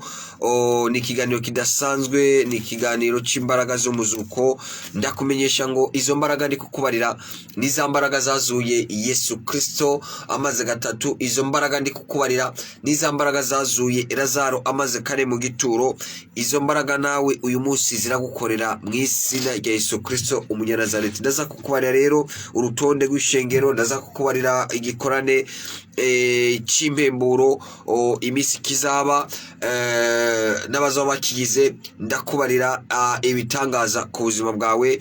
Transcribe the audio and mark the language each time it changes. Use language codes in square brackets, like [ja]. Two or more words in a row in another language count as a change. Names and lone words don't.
[rn] Ni kiganiro kidasanzwe, ni kiganiro c'imbaraga z'umuzuko. Ndakumenyesha ngo izo mbaraga ndi kukubarira ni za mbaraga zazuye Yesu Kristo amaze gatatu. Izo mbaraga ndi kukubarira ni za mbaraga zazuye Lazaro amaze kane mu gituro. Izo mbaraga nawe uyu munsi ziragukorera mw'izina rya Yesu Kristo umunyanazareti. Ndaza kukubarira rero urutonde rw'ishengero, ndaza kukubarira igikorane c'impemburo imisi kizaba n'abazoba bakigize. Ndakubarira ibitangaza ku buzima bwawe.